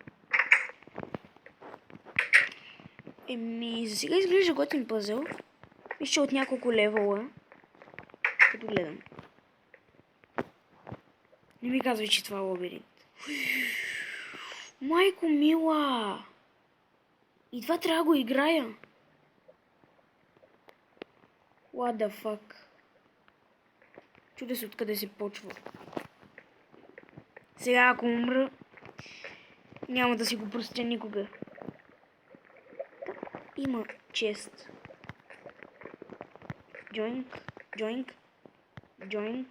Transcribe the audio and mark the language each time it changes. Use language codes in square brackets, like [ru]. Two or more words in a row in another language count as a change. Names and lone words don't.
[bg] За сега изглежда готин пъзел. Вижте от няколко левела. Като гледам. Не ми казвай, че това е лабиринт. Майко мила! И това трябва да го играя. [en] What the fuck? [bg] Чудя се откъде се почва. Сега ако умра, няма да си го простя никога. Има чест. Джойнк.